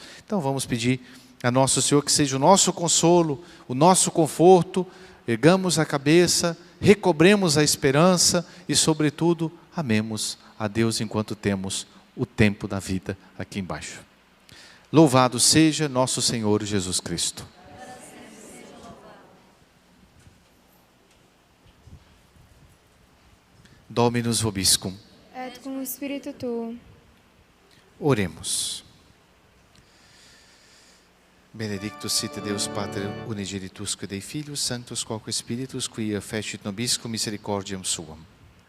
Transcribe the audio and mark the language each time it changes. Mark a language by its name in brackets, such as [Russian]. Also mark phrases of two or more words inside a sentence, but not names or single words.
[Portuguese] Então vamos pedir a nosso Senhor que seja o nosso consolo, o nosso conforto, ergamos a cabeça, recobremos a esperança e sobretudo amemos a Deus enquanto temos o tempo da vida aqui embaixo. Louvado seja nosso Senhor Jesus Cristo. [Latin] Dominus vobiscum. Et cum spiritu tuo. [Portuguese] Oremos. [Latin] Benedictus sit Deus Pater unigenitusque Dei Filius Sanctus quoque Spiritus, quia fecit nobiscum misericordiam suam.